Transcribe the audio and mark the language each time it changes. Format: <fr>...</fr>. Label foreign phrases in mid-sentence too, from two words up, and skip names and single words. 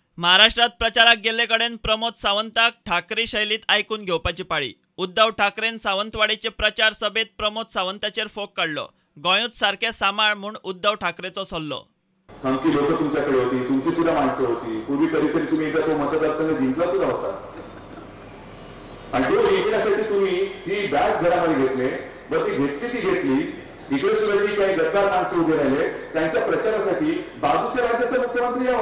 <kok>महाराष्ट्रात प्रचाराक गेल्ले कडेन प्रमोद सावंताक ठाकरे शैलीत आयकून घेवपाची पाळी। उद्धव ठाकरेन सावंतवाडीचे प्रचार सभेत प्रमोद सावंताचेर फोग काढलो। गोंयूच सारखे सांबाळ म्हूण उद्धव ठाकरेचो सल्लो।</kok> <mr>थंकी लोक तुमच्याकडे होती, तुमची सुद्धा माणसं होती। पूर्वी कधीतरी तुम्ही एकदा तो मतदारसंघ जिंकला सुद्धा होता आणि तो जिंकण्यासाठी तुम्ही ही बॅग घरामध्ये घेतले, बरं ती घेतली इकडे सुद्धा जी काही गद्दार माणसं उभे राहिले त्यांच्या प्रचारासाठी बाजूच्या राज्याचा मुख्यमंत्री यावा।</mr>